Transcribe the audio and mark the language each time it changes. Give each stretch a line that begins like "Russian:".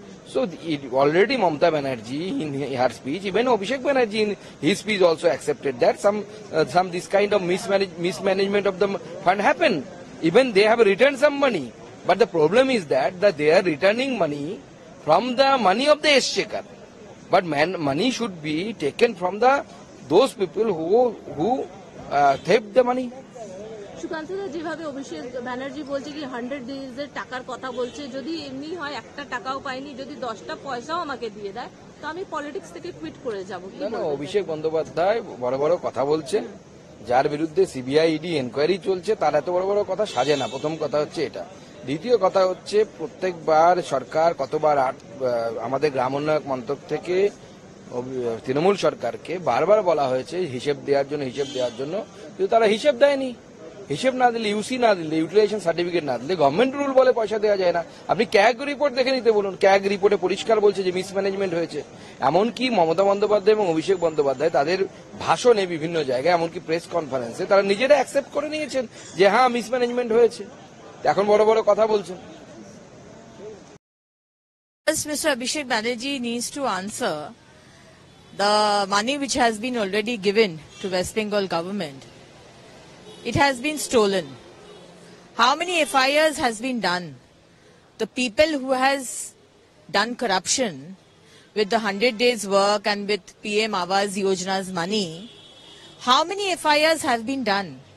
English: So already Mamata Banerjee in her speech, even Abhishek Banerjee in his speech also accepted that some this kind of mismanagement of the fund happened. Even they have returned some money. But the problem is that they are returning money from the money of the exchequer. But money should be taken from those people who theft the money.
Bangla: Sukanta দা যেভাবে অভিষেক ব্যানার্জি বলছে কি 100 ডেজের টাকার কথা বলছে, যদি এমনি হয় একটা টাকাও পাইনি, যদি 10টা পয়সাও আমাকে দিয়ে দেয় তো আমি পলিটিক্স থেকে কুইট করে যাব। না, অভিষেক বন্দ্যোপাধ্যায় বড় বড় কথা বলছেন, যার বিরুদ্ধে সিবিআই ইডি এনকোয়ারি চলছে তার এত বড় বড় কথা সাজে না। প্রথম কথা হচ্ছে এটা। দ্বিতীয় কথা হচ্ছে প্রত্যেকবার সরকার কতবার আমাদের গ্রাম উন্নয়ন মন্ত্রক থেকে তৃণমূল সরকারকে বারবার বলা হয়েছে হিসেব দেওয়ার জন্য, কিন্তু তারা হিসেব দেয়নি। হিসেব না দিলে, ইউসি না দিলে, ইউটিলাইজেশন সার্টিফিকেট না দিলে গভর্নমেন্ট রুল বলে পয়সা দেওয়া যায় না। আপনি ক্যাগ রিপোর্ট দেখে নিতে বলুন, ক্যাগ রিপোর্টে পরিষ্কার বলছে যে মিসম্যানেজমেন্ট হয়েছে। এমনকি মমতা বন্দ্যোপাধ্যায় এবং অভিষেক বন্দ্যোপাধ্যায় তাদের ভাষণে বিভিন্ন জায়গায়, এমনকি প্রেস কনফারেন্সে তারা নিজেরা অ্যাকসেপ্ট করে নিয়েছেন যে হ্যাঁ মিসম্যানেজমেন্ট হয়েছে। এখন বড় বড় কথা বলছেন।
English: Mr. Abhishek Banerjee needs to answer the money which has been already given to West Bengal government. It has been stolen. How many FIRs has been done? The people who has done corruption with the 100 days work and with PM Awas Yojana's money, how many FIRs have been done?